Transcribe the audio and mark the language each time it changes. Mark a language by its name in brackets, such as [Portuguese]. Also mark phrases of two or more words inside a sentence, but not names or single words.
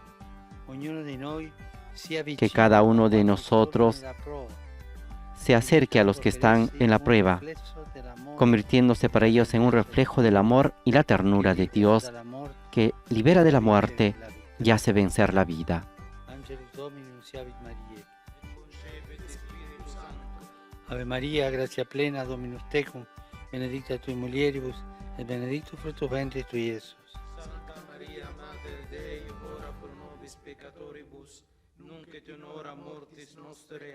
[Spanish] Que cada uno de nosotros se acerque a los que están en la prueba, convirtiéndose para ellos en un reflejo del amor y la ternura de Dios, que libera de la muerte y hace vencer la vida. [Latin] Ave Maria, gratia plena, Dominus tecum, benedicta tui mulieribus, et benedictus fructus ventris tui, Iesus. Santa Maria, Mater Dei, ora pro nobis peccatoribus, nunc et in hora mortis nostre.